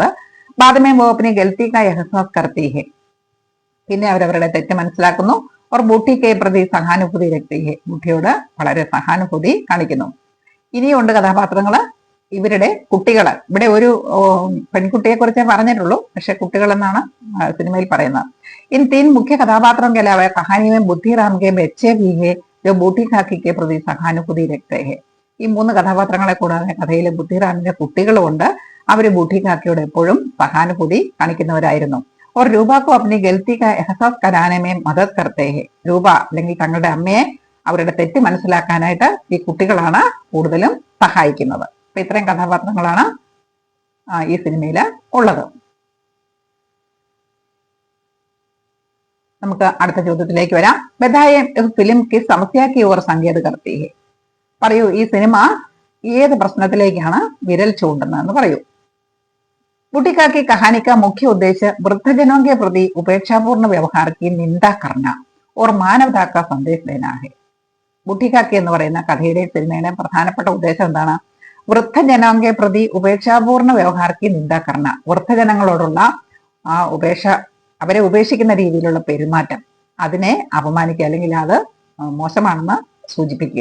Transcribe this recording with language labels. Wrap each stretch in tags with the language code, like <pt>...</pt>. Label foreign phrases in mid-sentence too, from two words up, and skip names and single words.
<hi>बाद में वो अपनी गलती का एहसास करती है.</hi> <ml>പിന്നെ അവരവരുടെ തെറ്റ് മനസ്സിലാക്കുന്നു.</ml> <hi>और बूटी के प्रति सहानुभूति रखती है.</hi> <ml>ബുട്ടിയോട് വളരെ സഹാനുഭൂതി കാണിക്കുന്നു. ഇനിയുണ്ട് കഥാപാത്രങ്ങള്. ഇവരുടെ കുട്ടികള്. ഇവിടെ ഒരു പെൺകുട്ടിയെ കുറിച്ചേ പറഞ്ഞിട്ടുള്ളൂ, പക്ഷെ കുട്ടികൾ എന്നാണ് സിനിമയിൽ പറയുന്നത്.</ml> <hi>इन तीन मुख्य कथापात्रम के अलावा कहानी में बुद्धिराम के बच्चे भी है जो बूटी काकी के प्रति सहानुभूति रखते हैं.</hi> <ml>ഈ മൂന്ന് കഥാപാത്രങ്ങളെ കൂടാതെ കഥയിലെ ബുദ്ധിറാമിന്റെ കുട്ടികളുമുണ്ട്. അവര് ബൂട്ടി കാക്കയോട് എപ്പോഴും സഹാനുഭൂതി കാണിക്കുന്നവരായിരുന്നു.</ml> <hi>और रूबा को अपनी गलती का एहसास कराने में मदद करते हैं.</hi> <ml>രൂപ അല്ലെങ്കിൽ തങ്ങളുടെ അമ്മയെ അവരുടെ തെറ്റ് മനസ്സിലാക്കാനായിട്ട് ഈ കുട്ടികളാണ് കൂടുതലും സഹായിക്കുന്നത്. അപ്പൊ ഇത്രയും കഥാപാത്രങ്ങളാണ് ഈ സിനിമയിൽ ഉള്ളത്. നമുക്ക് അടുത്ത ചോദ്യത്തിലേക്ക് വരാം.</ml> <hi>बताए फ़िल्म की समस्या की ओर संकेत करती है.</hi> <ml>പറയൂ, ഈ സിനിമ ഏത് പ്രശ്നത്തിലേക്കാണ് വിരൽ ചൂണ്ടുന്നതെന്ന് പറയൂ.</ml> <hi>बूटी काकी कहानी का मुख्य उद्देश्य वृद्धजनों के प्रति उपेक्षापूर्ण व्यवहार की निंदा करना और मानवता का संदेश देना है.</hi> <ml>ബുട്ടി കാക്കി എന്ന് പറയുന്ന കഥയുടെ സിനിമയുടെ പ്രധാനപ്പെട്ട ഉദ്ദേശം എന്താണ്?</ml> <hi>वृद्धजनों के प्रति उपेक्षापूर्ण व्यवहार की निंदा करना.</hi> <ml>വൃദ്ധജനങ്ങളോടുള്ള ആ അവരെ ഉപേക്ഷിക്കുന്ന രീതിയിലുള്ള പെരുമാറ്റം, അതിനെ അപമാനിക്കുക അല്ലെങ്കിൽ അത് മോശമാണെന്ന് സൂചിപ്പിക്കുക.</ml>